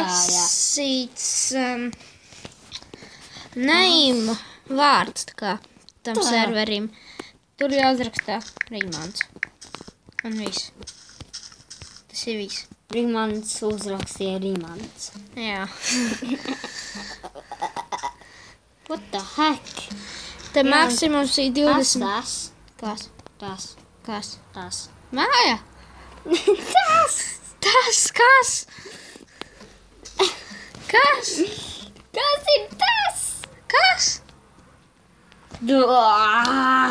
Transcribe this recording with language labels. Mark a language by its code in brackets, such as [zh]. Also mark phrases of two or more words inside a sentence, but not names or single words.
[lv] prasīts name vārds tā kā tam Tā. serverim. Tur jāuzrakstā Rimants. Un viss. Tas ir viss. Rimants uzrakstīja Rimants. Jā. [en] What the heck? [lv] Te maksimums ir 20. Tas. Kas? Māja? Kas? Kas ir tas? Kas? Duaa!